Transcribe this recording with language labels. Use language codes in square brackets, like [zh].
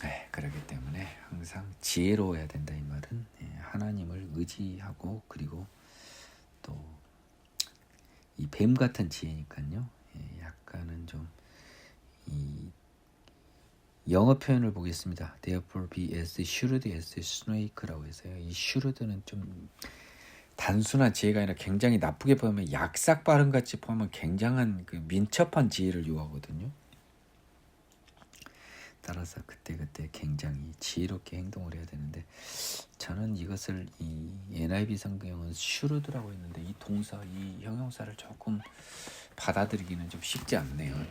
[ko] 그렇기 때문에 항상 지혜로워야 된다 이 말은 하나님을 의지하고 그리고 또 이 뱀 같은 지혜니까요. 약간은 좀 이 영어 표현을 보겠습니다. [en] Therefore be as shrewd as snake라고 [ko] 해서요. 이 shrewd는 좀 단순한 지혜가 아니라 굉장히 나쁘게 보면 약삭빠른 같이 보면 굉장한 그 민첩한 지혜를 요하거든요. 따라서 그때그때 굉장히 지혜롭게 행동을 해야 되는데 저는 이것을 이 NIV 성경은 슈르드라고 했는데 이 동사, 이 형용사를 조금 받아들이기는 좀 쉽지 않네요.